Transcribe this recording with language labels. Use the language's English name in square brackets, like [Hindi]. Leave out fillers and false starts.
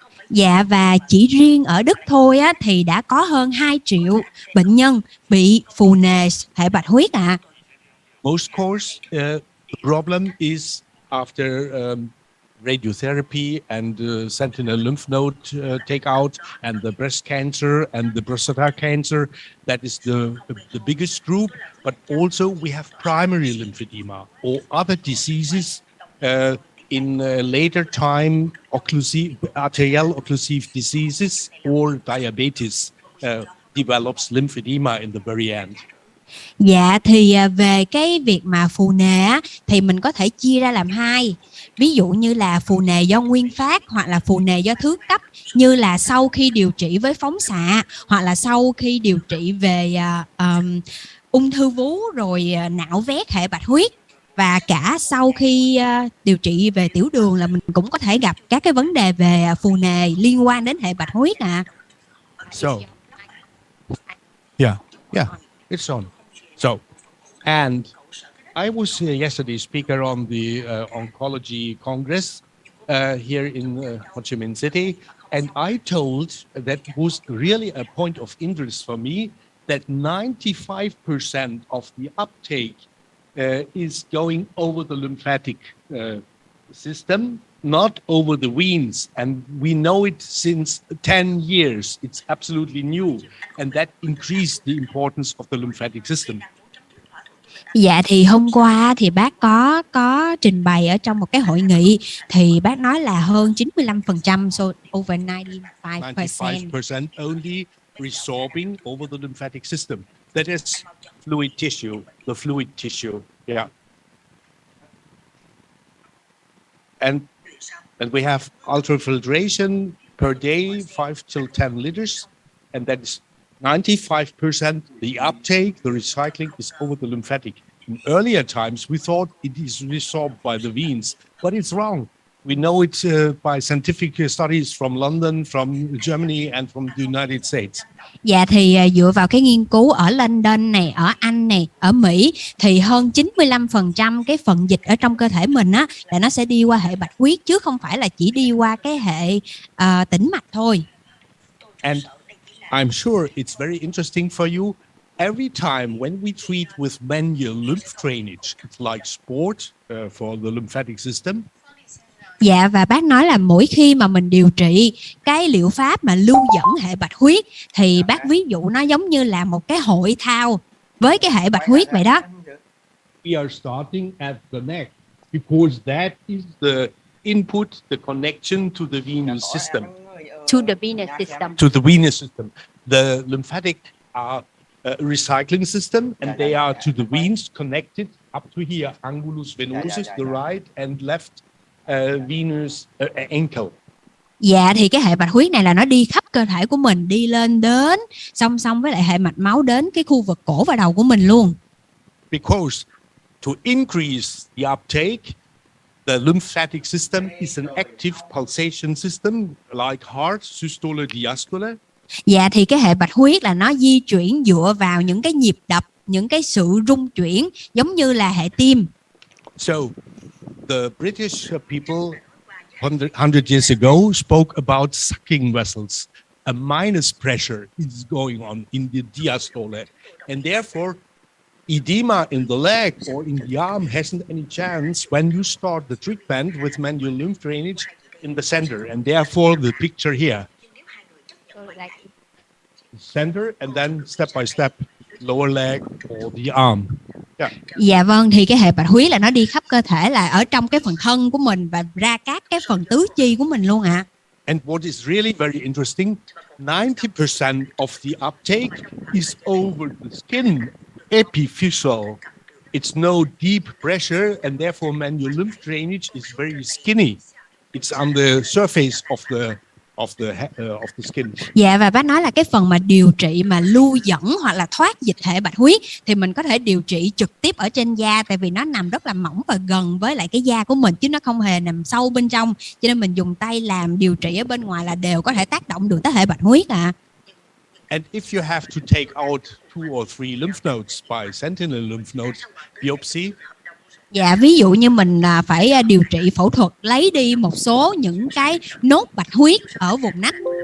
[Vietnamese] Dạ và chỉ riêng ở Đức thôi á, thì đã có hơn 2 triệu bệnh nhân bị phù nề hệ bạch huyết ạ. [English] Most course, the problem is after radiotherapy and sentinel lymph node takeout and the breast cancer and the prostata cancer. That is the biggest group. But also we have primary lymphedema or other diseases in later time, arterial occlusive diseases or diabetes develops lymphedema in the very end. [Vietnamese] Dạ thì về cái việc mà phù nề á, thì mình có thể chia ra làm hai. Ví dụ như là phù nề do nguyên phát hoặc là phù nề do thứ cấp, như là sau khi điều trị với phóng xạ hoặc là sau khi điều trị về ung thư vú rồi nạo vét hệ bạch huyết, và cả sau khi điều trị về tiểu đường là mình cũng có thể gặp các cái vấn đề về phù nề liên quan đến hệ bạch huyết ạ. [English] So, yeah, it's on. So, and I was yesterday speaker on the oncology congress here in Ho Chi Minh City, and I told that was really a point of interest for me that 95% of the uptake is going over the lymphatic system, not over the veins. And we know it since 10 years. It's absolutely new. And that increased the importance of the lymphatic system. [Vietnamese] Dạ thì hôm qua thì bác có trình bày ở trong một cái hội nghị, thì bác nói là hơn 95%, [English] so over 95%. 95% only resorbing over the lymphatic system. That is fluid tissue, the fluid tissue. Yeah. And we have ultrafiltration per day, 5 till 10 liters, and that is 95%. The uptake, the recycling is over the lymphatic. In earlier times, we thought it is resorbed by the veins, but it's wrong. We know it by scientific studies from London, from Germany, and from the United States. [Vietnamese] Dạ thì dựa vào cái nghiên cứu ở London này, ở Anh này, ở Mỹ, thì hơn 95% cái phần dịch ở trong cơ thể mình á là nó sẽ đi qua hệ bạch huyết, chứ không phải là chỉ đi qua cái hệ tĩnh mạch thôi. [English] And I'm sure it's very interesting for you. Every time when we treat with manual lymph drainage, it's like sport for the lymphatic system. [Vietnamese] Dạ và bác nói là mỗi khi mà mình điều trị cái liệu pháp mà lưu dẫn hệ bạch huyết, thì bác ví dụ nó giống như là một cái hội thao với cái hệ bạch huyết vậy đó. [English] We are starting at the neck because that is the input, the connection to the venous system. To the venous system. To the venous system. The lymphatic are a recycling system, and they are to the veins connected up to here, angulus venosus, the right and left venous ankle. [Vietnamese] Dạ thì cái hệ bạch huyết này là nó đi khắp cơ thể của mình, đi lên đến song song với lại hệ mạch máu đến cái khu vực cổ và đầu của mình luôn. [English] Because to increase the uptake, the lymphatic system is an active pulsation system like heart, systole, diastole. [Vietnamese] Dạ thì cái hệ bạch huyết là nó di chuyển dựa vào những cái nhịp đập, những cái sự rung chuyển giống như là hệ tim. [English] So the British people 100 years ago spoke about sucking vessels. A minus pressure is going on in the diastole, and therefore edema in the leg or in the arm hasn't any chance when you start the treatment with manual lymph drainage in the center, and therefore the picture here. Center and then step by step, lower leg or the arm. Yeah. [Vietnamese] Dạ vâng, thì cái hệ bạch huyết là nó đi khắp cơ thể, là ở trong cái phần thân của mình và ra các cái phần tứ chi của mình luôn ạ. [English] And what is really very interesting, 90% of the uptake is over the skin, epiphyseal. It's no deep pressure, and therefore manual lymph drainage is very skinny. It's on the surface of the skin. [Vietnamese] Dạ, và bác nói là cái phần mà điều trị mà lưu dẫn hoặc là thoát dịch hệ bạch huyết thì mình có thể điều trị trực tiếp ở trên da, tại vì nó nằm rất là mỏng và gần với lại cái da của mình chứ nó không hề nằm sâu bên trong, cho nên mình dùng tay làm điều trị ở bên ngoài là đều có thể tác động được tới hệ bạch huyết ạ. [English] And if you have to take out 2 or 3 lymph nodes by sentinel lymph node biopsy. [Vietnamese] Dạ, ví dụ như mình phải điều trị phẫu thuật lấy đi một số những cái nốt bạch huyết ở vùng nách.